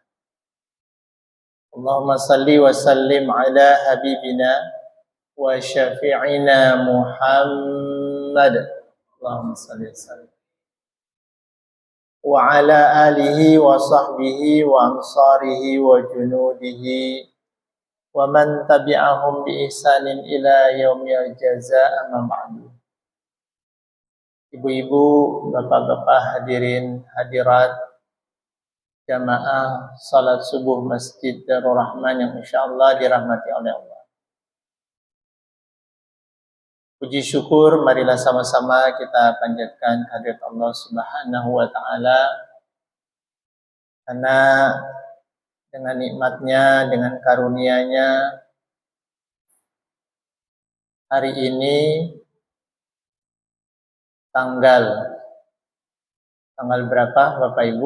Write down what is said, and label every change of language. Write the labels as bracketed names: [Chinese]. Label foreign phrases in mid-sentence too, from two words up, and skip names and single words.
[Arabic] اللهم صل وسلم على حبيبنا وشفيعنا محمد. اللهم صل وسلم. وعلى آله وصحبه وأنصاره وجنوده ومن تبعهم بإحسان إلى يوم الجزاء أما بعد. [Indonesian] Ibu-ibu, bapak-bapak, hadirin hadirat jamaah salat subuh Masjid Darul Rahman yang insyaallah dirahmati oleh Allah. Puji syukur marilah sama-sama kita panjatkan kehadirat Allah [Arabic] سبحانه وتعالى, [Indonesian] karena dengan nikmatnya, dengan karunia-Nya hari ini tanggal berapa Bapak Ibu?